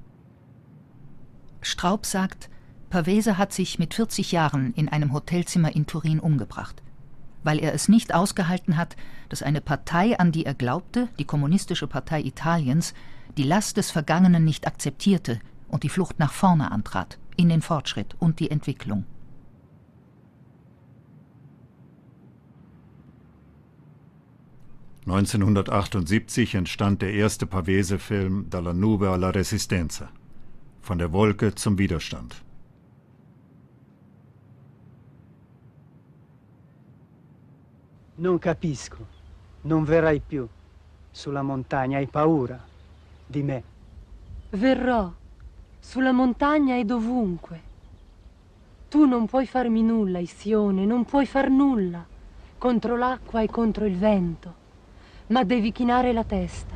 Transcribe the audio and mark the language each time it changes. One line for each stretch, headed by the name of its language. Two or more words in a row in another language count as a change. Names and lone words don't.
German: Straub sagt, Pavese hat sich mit 40 Jahren in einem Hotelzimmer in Turin umgebracht, weil er es nicht ausgehalten hat, dass eine Partei, an die er glaubte, die Kommunistische Partei Italiens, die Last des Vergangenen nicht akzeptierte und die Flucht nach vorne antrat, in den Fortschritt und die Entwicklung. (1978) entstand der erste Pavese-Film Dalla Nube alla Resistenza, von der Wolke zum Widerstand.
Italian: Non capisco, non verrai più sulla montagna, hai paura di me. Verrò sulla montagna e dovunque. Tu non puoi farmi nulla, Issione, non puoi far nulla contro l'acqua e contro il vento, ma devi chinare la testa.